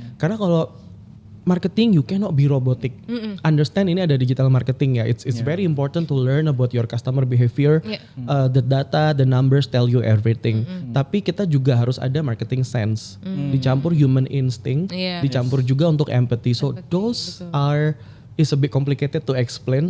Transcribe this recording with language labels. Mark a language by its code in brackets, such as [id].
[id] Karena kalau [en] marketing you cannot be robotic. Understand [id] ini ada [en] digital marketing ya. It's very important to learn about your customer behavior. The data, the numbers tell you everything. [id] Tapi kita juga harus ada marketing sense. Dicampur human instinct, dicampur juga untuk empathy. [en] So those is a bit complicated to explain.